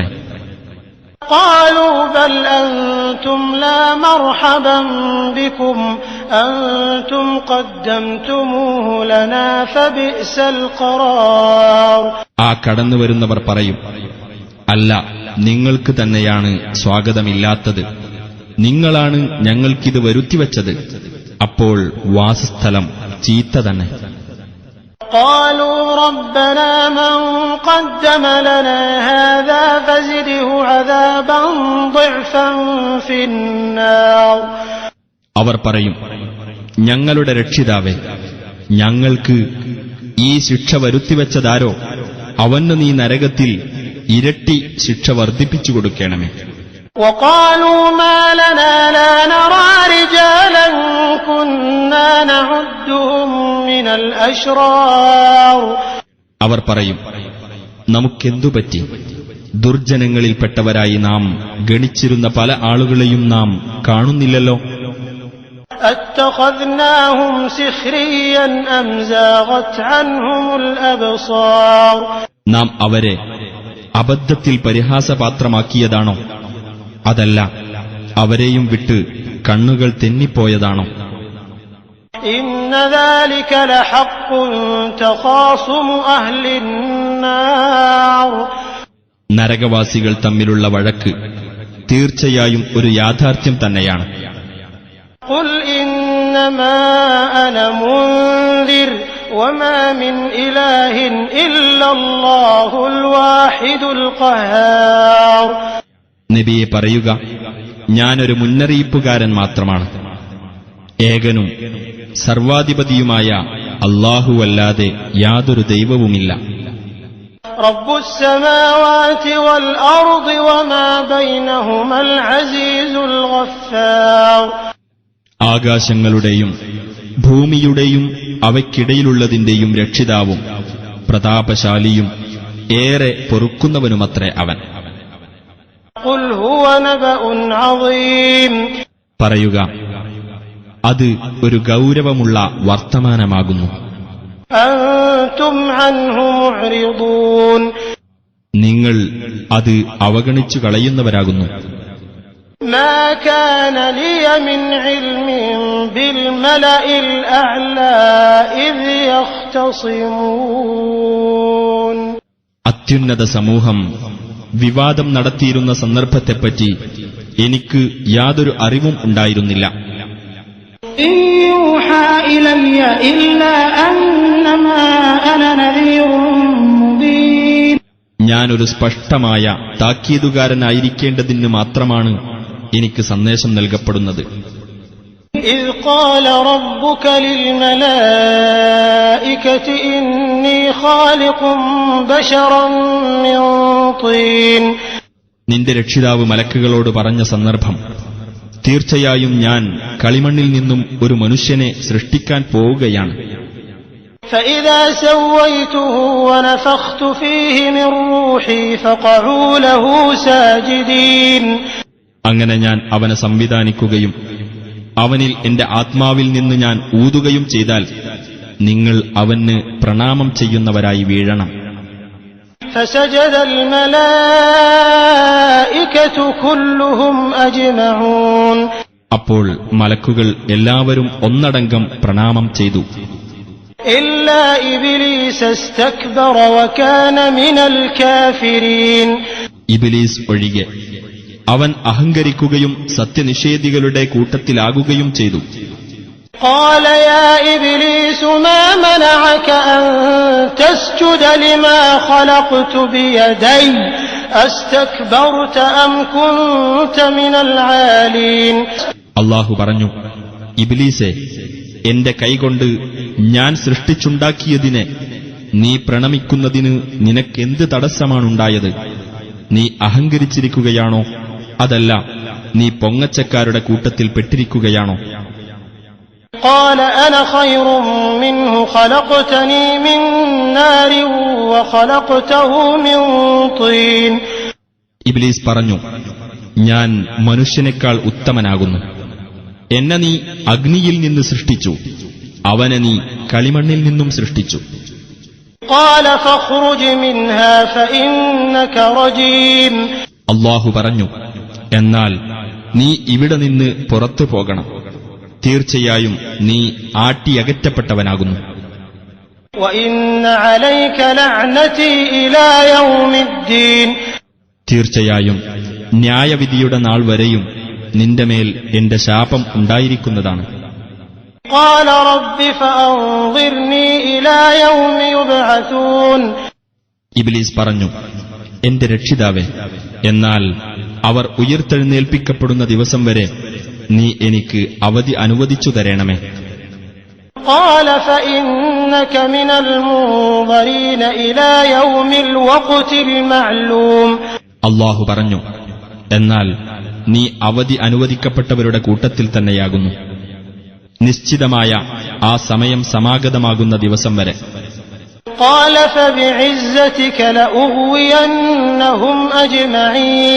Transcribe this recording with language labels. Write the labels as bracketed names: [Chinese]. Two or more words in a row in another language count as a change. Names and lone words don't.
[Arabic] قالوا بل أنتم لا مرحبا بكم أنتم قدمتموه لنا فبئس القرار. [Malayalam] ആ കടന്നുവരുന്നവർ പറയും, അല്ല, നിങ്ങൾക്ക് തന്നെയാണ് സ്വാഗതമില്ലാത്തത്. നിങ്ങളാണ് ഞങ്ങൾക്കിത് വരുത്തിവച്ചത്. അപ്പോൾ വാസസ്ഥലം ചീത്ത തന്നെ. [Arabic] قالوا ربنا من قدم لنا هذا فزده عذابا ضعفا في النار. [Malayalam] അവർ പറയും, ഞങ്ങളുടെ രക്ഷിതാവേ, ഞങ്ങൾക്ക് ഈ ശിക്ഷ വരുത്തിവെച്ചതാരോ അവന് നീ നരകത്തിൽ ഇരട്ടി ശിക്ഷ വർദ്ധിപ്പിച്ചു കൊടുക്കണമേ. [Arabic] وقالوا ما لنا لا نرى رجالا كنا نعدهم من الأشرار. [Malayalam] അവർ പറയും, നമുക്കെന്തുപറ്റി? ദുർജനങ്ങളിൽപ്പെട്ടവരായി നാം ഗണിച്ചിരുന്ന പല ആളുകളെയും നാം കാണുന്നില്ലല്ലോ. [Arabic] أتخذناهم سخريا أم زاغت عنهم الأبصار. [Malayalam] നാം അവരെ അബദ്ധത്തിൽ പരിഹാസപാത്രമാക്കിയതാണോ? അതല്ല, അവരെയും വിട്ട് കണ്ണുകൾ തെന്നിപ്പോയതാണോ? [Arabic] إن ذلك لحق تخاصم أهل النار. [Malayalam] നരകവാസികൾ തമ്മിലുള്ള വഴക്ക് തീർച്ചയായും ഒരു യാഥാർത്ഥ്യം തന്നെയാണ്. [Arabic] قل إنما أنا منذر وما من إله إلا الله الواحد القهار. [Malayalam] നബിയെ പറയുക, ഞാനൊരു മുന്നറിയിപ്പുകാരൻ മാത്രമാണ്. ഏകനും സർവാധിപതിയുമായ അല്ലാഹുവല്ലാതെ യാതൊരു ദൈവവുമില്ല. [Arabic] رب السماوات والأرض وما بينهما العزيز الغفار. [Malayalam] ആകാശങ്ങളുടെയും ഭൂമിയുടെയും അവയ്ക്കിടയിലുള്ളതിന്റെയും രക്ഷിതാവും പ്രതാപശാലിയും ഏറെ പൊറുക്കുന്നവനുമത്രേ അവൻ. [Arabic] قل هو نبأ عظيم. [Malayalam] പറയുക, അത് ഒരു ഗൗരവമുള്ള വർത്തമാനമാകുന്നു. [Arabic] أنتم عنه معرضون. [Malayalam] നിങ്ങൾ അത് അവഗണിച്ചു കളയുന്നവരാകുന്നു. [Arabic] ما كان لي من علم بالملأ الأعلى إذ يختصمون. [Malayalam] അത്യുന്നത സമൂഹം വിവാദം നടത്തിയിരുന്ന സന്ദർഭത്തെപ്പറ്റി എനിക്ക് യാതൊരു അറിവും ഉണ്ടായിരുന്നില്ല. [Arabic] إن يوحى إلي إلا أنما أنا نذير مبين. [Malayalam] ഞാനൊരു സ്പഷ്ടമായ താക്കീതുകാരനായിരിക്കേണ്ടതിന് മാത്രമാണ് എനിക്ക് സന്ദേശം നൽകപ്പെടുന്നത്. [Arabic] إذ قال ربك للملائكة إني خالق بشرا من طين. [Malayalam] നിന്റെ രക്ഷിതാവ് മലക്കുകളോട് പറഞ്ഞ സന്ദർഭം, തീർച്ചയായും ഞാൻ കളിമണ്ണിൽ നിന്നും ഒരു മനുഷ്യനെ സൃഷ്ടിക്കാൻ പോവുകയാണ്. [Arabic] فإذا سويته ونفخت فيه من روحي فقعوا له ساجدين. [Malayalam] അങ്ങനെ ഞാൻ അവനെ സംവിധാനിക്കുകയും അവനിൽ എന്റെ ആത്മാവിൽ നിന്ന് ഞാൻ ഊതുകയും ചെയ്താൽ നിങ്ങൾ അവന് പ്രണാമം ചെയ്യുന്നവരായി വീഴണം. [Arabic] فسجد الملائكة كلهم أجمعون. [Malayalam] അപ്പോൾ മലക്കുകൾ എല്ലാവരും ഒന്നടങ്കം പ്രണാമം ചെയ്തു. [Arabic] إلا إبليس استكبر وكان من الكافرين. [Malayalam] ഇബ്ലീസ് ഒഴികെ അവൻ അഹങ്കരിക്കുകയും സത്യനിഷേധികളുടെ കൂട്ടത്തിലാകുകയും ചെയ്തു. [Arabic] قال يا إبليس ما منعك أن تسجد لما خلقت بيدي أستكبرت أم كنت من العالين. [Malayalam] അല്ലാഹു പറഞ്ഞു, ഇബ്ലീസേ, എന്റെ കൈകൊണ്ട് ഞാൻ സൃഷ്ടിച്ചുണ്ടാക്കിയതിനെ നീ പ്രണമിക്കുന്നതിന് നിനക്കെന്ത് തടസ്സമാണുണ്ടായത്? നീ അഹങ്കരിച്ചിരിക്കുകയാണോ, അതല്ല നീ പൊങ്ങച്ചക്കാരുടെ കൂട്ടത്തിൽ പെട്ടിരിക്കുകയാണോ? [Arabic] قال أنا خير منه خلقتني من نار وخلقته من طين. [Malayalam] ഇബ്ലീസ് പറഞ്ഞു, ഞാൻ മനുഷ്യനേക്കാൾ ഉത്തമനാകുന്നു. എന്നെ നീ അഗ്നിയിൽ നിന്ന് സൃഷ്ടിച്ചു, അവനെ നീ കളിമണ്ണിൽ നിന്നും സൃഷ്ടിച്ചു. [Arabic] قال فاخرج منها فإنك رجيم. [Malayalam] അല്ലാഹു പറഞ്ഞു, എന്നാൽ നീ ഇവിടെ നിന്ന് പുറത്തു പോകണം, തീർച്ചയായും നീ ആട്ടിയകറ്റപ്പെട്ടവനാകുന്നു. [Arabic] وإن عليك لعنتي إلى يوم الدين. [Malayalam] തീർച്ചയായും ന്യായവിധിയുടെ നാൾ വരെയും നിന്റെ മേൽ എന്റെ ശാപം ഉണ്ടായിരിക്കുന്നതാണ്. [Arabic] قال رب فأنظرني إلى يوم يبعثون. [Malayalam] ഇബ്ലീസ് പറഞ്ഞു, എന്റെ രക്ഷിതാവേ, എന്നാൽ അവർ ഉയർത്തെഴുന്നേൽപ്പിക്കപ്പെടുന്ന ദിവസം വരെ നീ എനിക്ക് അവധി അനുവദിച്ചു തരണമേ. [Arabic] قال فإنك من المنظرين إلى يوم الوقت المعلوم. [Malayalam] അല്ലാഹു പറഞ്ഞു, എന്നാൽ നീ അവധി അനുവദിക്കപ്പെട്ടവരുടെ കൂട്ടത്തിൽ തന്നെയാകുന്നു, നിശ്ചിതമായ ആ സമയം സമാഗതമാകുന്ന ദിവസം വരെ. [Arabic] قال فبعزتك لأغوينهم أجمعين.